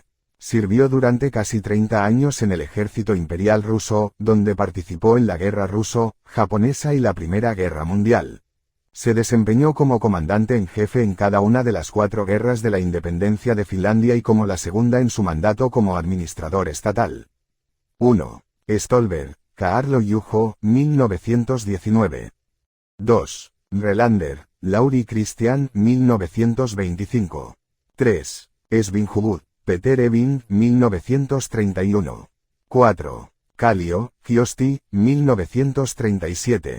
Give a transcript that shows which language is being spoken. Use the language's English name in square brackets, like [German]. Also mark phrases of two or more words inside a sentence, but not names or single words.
[Spanish] Sirvió durante casi 30 años en el ejército imperial ruso, donde participó en la Guerra Ruso-Japonesa y la Primera Guerra Mundial. Se desempeñó como comandante en jefe en cada una de las 4 guerras de la independencia de Finlandia y como la segunda en su mandato como administrador estatal. 1. Stolberg, Kaarlo Juho, 1919. 2. Relander, Lauri Christian, 1925. 3. Svinhuvud, Peter Evin, 1931. 4. Kallio, Kiosti, 1937.